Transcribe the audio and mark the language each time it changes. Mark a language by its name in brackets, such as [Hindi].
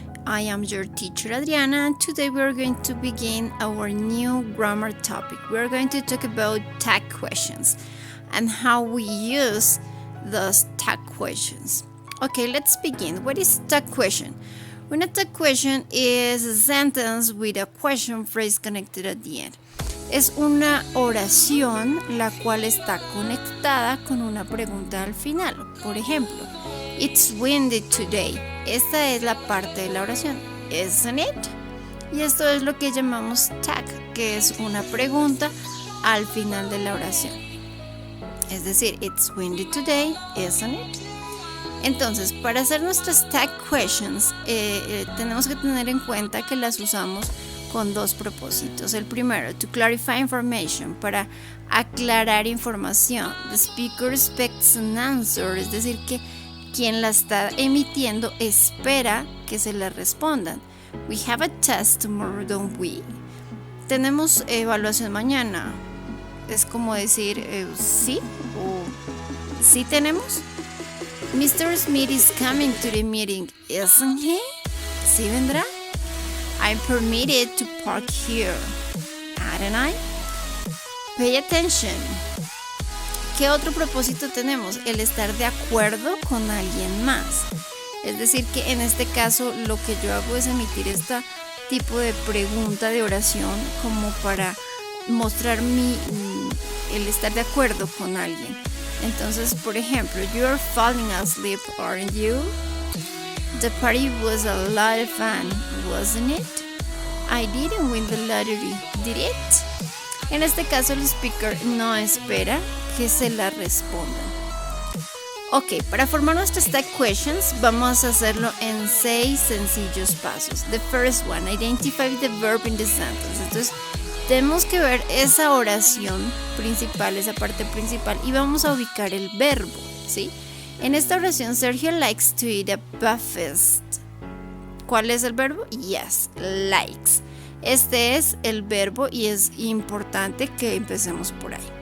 [English] I am your teacher Adriana and today we are going to begin our new grammar topic. We are going to talk about tag questions and how we use those tag questions. Okay, let's begin. What is tag question? Una tag question is a sentence with a question phrase connected at the end. [Spanish] Es una oración la cual está conectada con una pregunta al final. Por ejemplo, [English] It's windy today. [Spanish] Esta es la parte de la oración, [English] isn't it? [Spanish] Y esto es lo que llamamos tag, que es una pregunta al final de la oración. Es decir, [English] It's windy today, isn't it? [Spanish] Entonces, para hacer nuestras tag questions, tenemos que tener en cuenta que las usamos con dos propósitos. El primero, [English] to clarify information, [Spanish] para aclarar información. [English] The speaker expects an answer, [Spanish] es decir, que quien la está emitiendo espera que se le respondan. [English] We have a test tomorrow, don't we? [Spanish] Tenemos evaluación mañana. Es como decir, ¿sí? ¿O sí tenemos? Mr. [English] Smith is coming to the meeting, isn't he? [Spanish] ¿Sí vendrá? [English] I'm permitted to park here, aren't I? Pay attention. [Spanish] ¿Qué otro propósito tenemos? El estar de acuerdo con alguien más. Es decir, que en este caso lo que yo hago es emitir este tipo de pregunta de oración como para mostrar el estar de acuerdo con alguien. Entonces, por ejemplo, [English] you're falling asleep, aren't you? The party was a lot of fun, wasn't it? I didn't win the lottery, did it? [Spanish] En este caso el speaker no espera que se la respondan. Ok, para formar nuestras tag questions vamos a hacerlo en 6 sencillos pasos. [English] The first one, identify the verb in the sentence. [Spanish] Entonces, tenemos que ver esa oración principal, esa parte principal, y vamos a ubicar el verbo, ¿sí? En esta oración, Sergio [English] likes to eat a breakfast. [Spanish] ¿Cuál es el verbo? Yes, likes. Este es el verbo y es importante que empecemos por ahí.